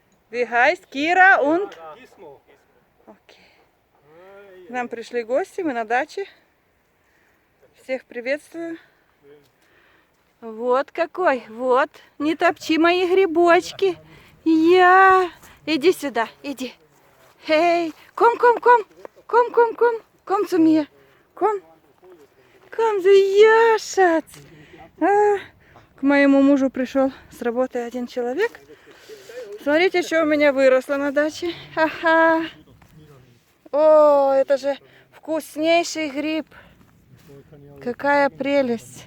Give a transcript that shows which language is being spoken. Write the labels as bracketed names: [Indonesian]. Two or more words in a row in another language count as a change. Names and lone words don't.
[German] Wie heißt Kira und? [Russian] Окей. К нам пришли гости, мы на даче. Всех приветствую. Вот какой, вот. Не топчи мои грибочки. Иди сюда, иди. [German] Hey, komm. Komm zu mir. Ком. Du Яшац. [Russian] К моему мужу пришел с работы один человек. Смотрите, что у меня выросло на даче. Ха-ха. О, это же вкуснейший гриб. Какая прелесть.